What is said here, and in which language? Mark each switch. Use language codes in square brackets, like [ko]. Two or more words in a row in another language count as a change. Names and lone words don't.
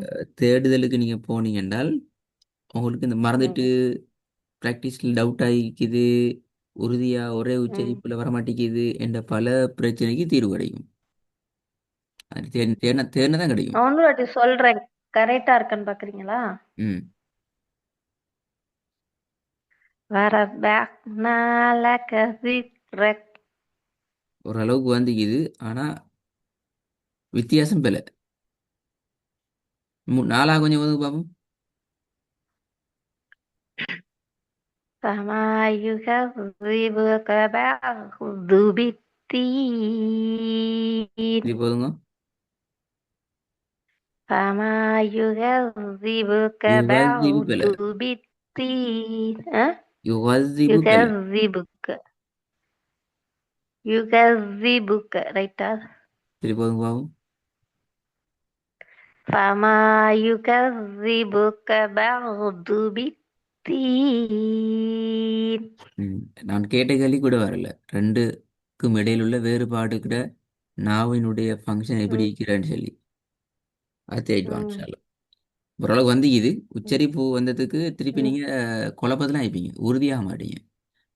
[ta] தேடுதலுக்கு நீங்க போனீங்க என்றால் உங்களுக்கு இந்த மறந்துட்டு ம், [en] practice doubt [ta] ஆகிக்குது, உறுதியா ஒரே ம். உச்சரிப்புல வரமாட்டேங்குது என்ற பல பிரச்சனைக்கு தீர்வு கிடைக்கும். அது தேடினா தேடினா தான் கிடைக்கும். நான் இன்னொரு வாட்டி சொல்றேன். கரெக்டா இருக்கான்னு பாக்குறீங்களா? ம். [ar] وربعنا لك ذكرك. [ta] ஓரளவுக்கு வந்துக்குது. ஆனா வித்தியாசம் பிழை. நாளா கொஞ்சம் வந்து பார்ப்போம். [ar] فما يكذبك بعد [ta] இது [ar] بالدين. [ta] போதுங்க. [ar] فما يكذبك யுகதிபு بعد [ta] பிழை. [ar] بالدين. أه؟ [ta] யுகதிபு பிழை. [ar] يكذبك. يكذبك [ta] ரைட்டா? சரி போதுங்க பாப்போம். [ar] فما يكذبك بعد بالدين. [ta] ம். நான் கேட்ட கேள்வி கூட வரல. ரெண்டுக்கும் இடையில உள்ள வேறுபாடு கூட நாவினுடைய ஃபங்க்ஷன் எப்படி ம், இருக்கிறான்னு சொல்லி அது தேடிட்டு வாங்க ம், [ar] إن شاء الله. [ta] ஓரளவுக்கு வந்து இது ம், உச்சரிப்பு வந்ததுக்கு திருப்பி ம், நீங்க குழப்பத்துல ஆயிப்பீங்க, உறுதியாக மாட்டீங்க.